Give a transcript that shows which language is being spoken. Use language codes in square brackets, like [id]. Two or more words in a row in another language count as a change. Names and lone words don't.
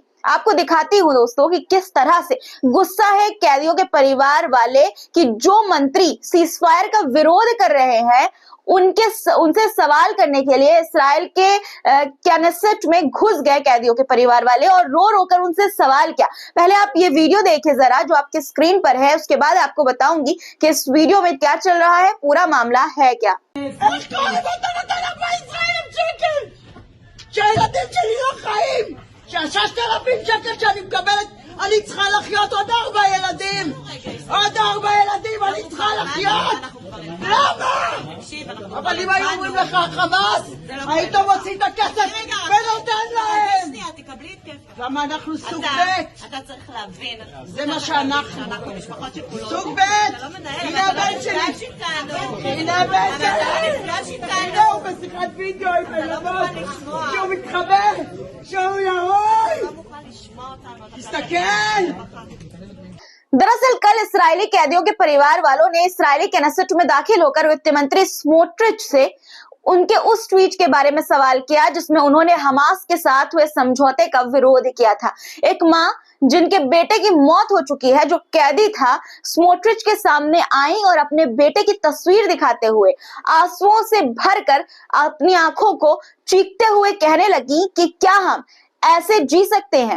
[hi] आपको दिखाती हूँ दोस्तों कि किस तरह से गुस्सा है कैदियों के परिवार वाले कि जो मंत्री सीजफायर का विरोध कर रहे हैं उनसे सवाल करने के लिए इस्राइल के कैनेसेट में घुस गए कैदियों के परिवार वाले और रो रो कर उनसे सवाल किया। पहले आप ये वीडियो देखिए जरा जो आपके स्क्रीन पर है, उसके बाद आपको बताऊंगी कि इस वीडियो में क्या चल रहा है, पूरा मामला है क्या। [he] אני צריכה לחיות עוד 4 ילדים. עוד 4 ילדים אני צריכה לחיות. למה? אבל אם היו אומרים לך חמאס, היית מוציא את הכסף ונותן להם. למה אנחנו סוג ב'? אתה צריך להבין. זה מה שאנחנו. משפחות שכולות. סוג ב'. הנה הבן שלי. הנה הבן שלי. הנה הוא בשיחת וידאו עם הילדות. שהוא מתחבא. שהוא ירוי. תסתכל. [hi] दरअसल कल इस्राएली कैदियों के परिवार वालों ने इस्राएली केनेसेट में दाखिल होकर वित्त मंत्री स्मोट्रिच से उनके उस ट्वीट के बारे में सवाल किया जिसमें उन्होंने हमास के साथ हुए समझौते का विरोध किया था। एक मां जिनके बेटे की मौत हो चुकी है, जो कैदी था, स्मोट्रिच के सामने आई और अपने बेटे की तस्वीर दिखाते हुए आंसुओं से भरकर अपनी आंखों को चीखते हुए कहने लगी कि क्या हम ऐसे जी सकते हैं।